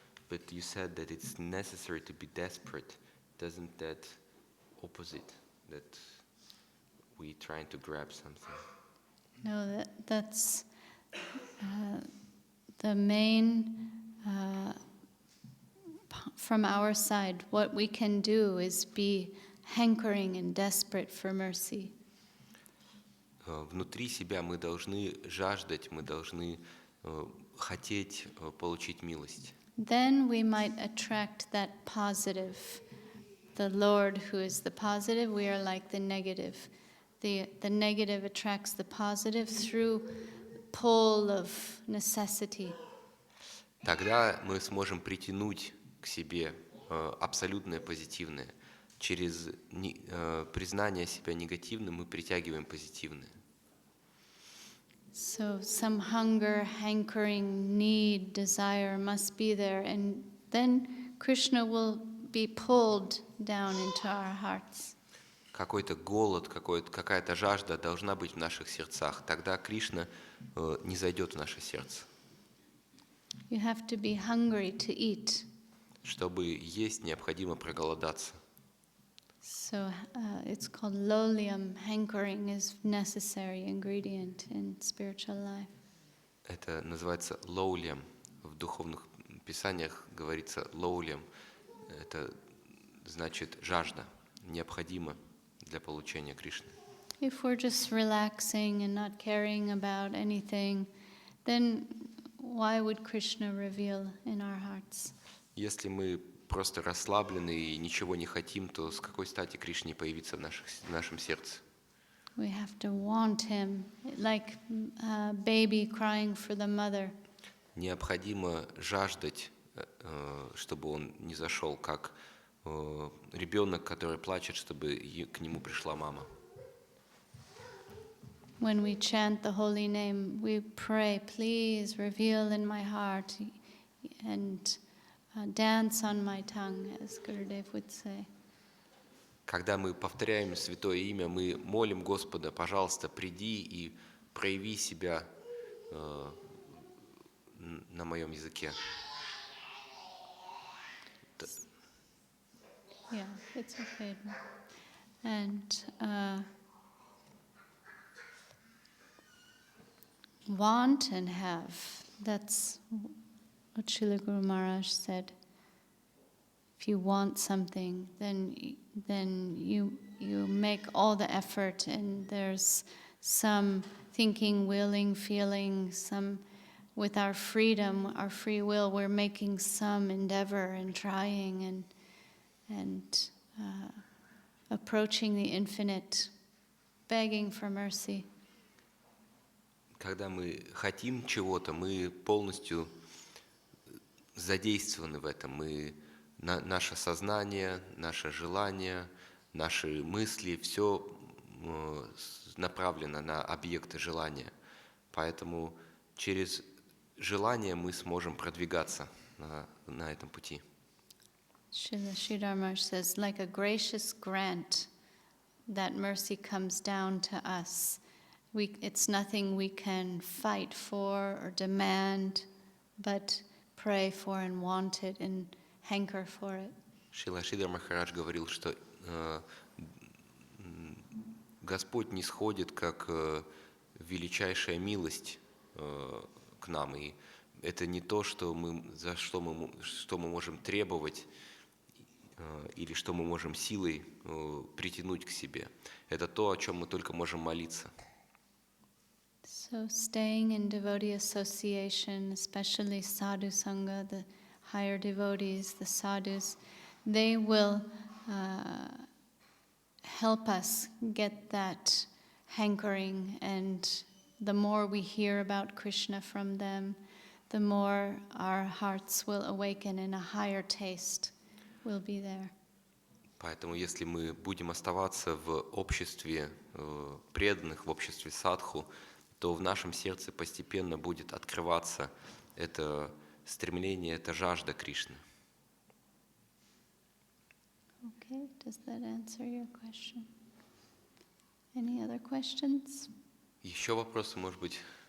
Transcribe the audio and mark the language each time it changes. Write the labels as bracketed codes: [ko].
[en] But you said that it's necessary to be desperate. Doesn't that opposite that we trying to grab something? No, that's the main. From our side, what we can do is be hankering and desperate for mercy. [ru] Внутри себя мы должны жаждать, мы должны хотеть получить милость. [en] Then we might attract that positive. The Lord, who is the positive, we are like the negative. The negative attracts the positive through pull of necessity. [ru] Тогда мы сможем притянуть к себе абсолютное позитивное. Через признание себя негативным мы притягиваем позитивное. [en] So some hunger, hankering, need, desire must be there, and then Krishna will be pulled down into our hearts. [ru] Какой-то голод, какая-то жажда должна быть в наших сердцах. Тогда Кришна не зайдет в наше сердце. [en] You have to be hungry to eat. [ru] Чтобы есть, необходимо проголодаться. [en] So it's called lolium. Hankering is necessary ingredient in spiritual life. [ru] Это называется лоулем. В духовных писаниях говорится лоулем. Это значит жажда, необходимо для получения Кришны. [en] If we're just relaxing and not caring about anything, then why would Krishna reveal in our hearts? [ru] Если мы просто расслаблены и ничего не хотим, то с какой стати Кришне появиться в нашем сердце? [en] We have to want him, like a baby crying for the mother. [ru] Необходимо жаждать, чтобы он не зашел, как ребенок, который плачет, чтобы к нему пришла мама. [en] when we chant the holy name, we pray, please reveal in my heart and dance on my tongue, as Gurudev would say. [ru] Когда мы повторяем святое имя, мы молим Господа, пожалуйста, приди и прояви себя на моем языке. [en] Yeah, it's okay. And want and have. That's what Srila Guru Maharaj said. If you want something, then you make all the effort, and there's some thinking, willing, feeling, some with our freedom, our free will, we're making some endeavor and trying and approaching the infinite, begging for mercy. [ru] Когда мы хотим чего-то, мы полностью задействованы в этом. Наше сознание, наше желание, наши мысли, все направлено на объекты желания. Поэтому через желание мы сможем продвигаться на этом пути. [en] Sridhar Maharaj says, like a gracious grant, that mercy comes down to us. It's nothing we can fight for or demand, but pray for and want it and hanker for it. [ru] Шрила Махарадж говорил, что Господь нисходит как величайшая милость к нам, и это не то, что мы можем требовать или что мы можем силой притянуть к себе. Это то, о чем мы только можем молиться. [en] So staying in devotee association, especially sadhu sangha, the higher devotees, the sadhus, they will help us get that hankering, and the more we hear about Krishna from them, the more our hearts will awaken and a higher taste will be there. [ru] Поэтому если мы будем оставаться в обществе преданных, в обществе садху, то в нашем сердце постепенно будет открываться это стремление, эта жажда Кришны. [en] Okay, does that answer your question? Any other questions? [ru] Еще вопросы, может быть?